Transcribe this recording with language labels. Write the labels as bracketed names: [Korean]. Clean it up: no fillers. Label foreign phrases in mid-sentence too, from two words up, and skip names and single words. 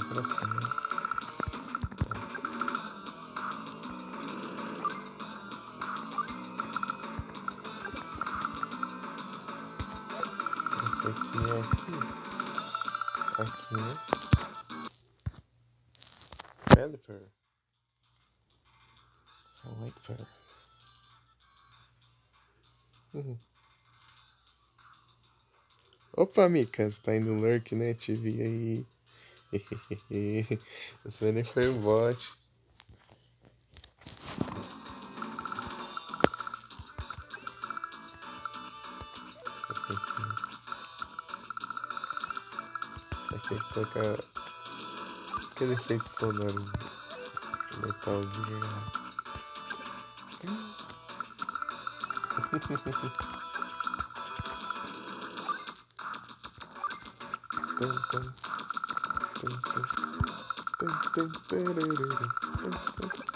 [Portuguese] Pra cima. Esse aqui é aqui. Aqui, né? Pelipper. [English] I like that. [Portuguese] Opa, Mika, você tá indo lurk, né? Te vi aí. Você nem foi um bot. Aqui toca aquele efeito sonoro de Metal Gear. Tum, tum, tum, tum, tum, tum, tararara, tum, tum.